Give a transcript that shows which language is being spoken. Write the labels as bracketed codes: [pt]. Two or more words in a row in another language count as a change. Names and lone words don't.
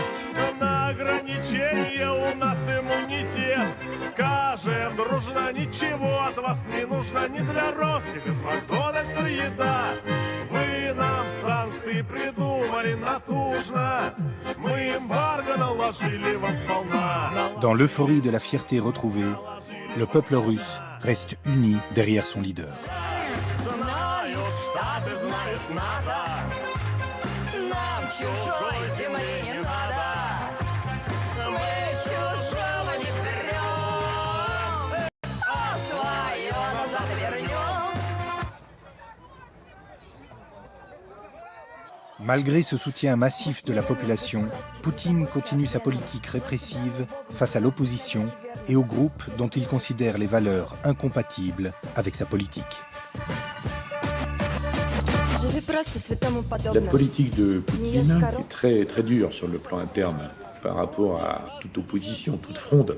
[ru] На ограничения у нас иммунитет. Скажем дружно, ничего от вас не нужно. Не для ростика, без Макдональдса еда. Вы нам санкции придумали натужно. Мы эмбарго наложили вам сполна. [fr] Dans l'euphorie de la fierté retrouvée, le peuple russe reste uni derrière son leader. [ru] Знают Штаты, знают НАТО. Нам чужой земли не надо. Мы чужого не берем, а свое назад вернем. [fr] Malgré ce soutien massif de la population, Poutine continue sa politique répressive face à l'opposition et aux groupes dont il considère les valeurs incompatibles avec sa politique. La politique de Poutine est très dure sur le plan interne par rapport à toute opposition, toute fronde.